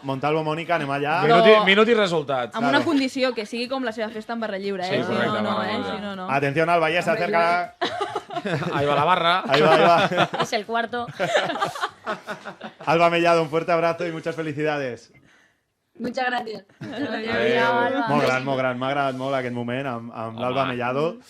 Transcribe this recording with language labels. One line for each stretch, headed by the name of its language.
Catalan: Montalvo, Mònica, anem allà. Minut i resultat. Amb una condició, que sigui com la seva festa en barra lliure, Sí, eh? correcte, Si no, no.
Spanish: Atención, Alba, ya se acerca... Ahí va la barra. Ahí va. Es el cuarto. Alba Mellado, un fuerte abrazo y muchas felicidades. Muchas gracias.
Catalan: Molt gran. M'ha agradat molt aquest moment amb l'Alba Mellado.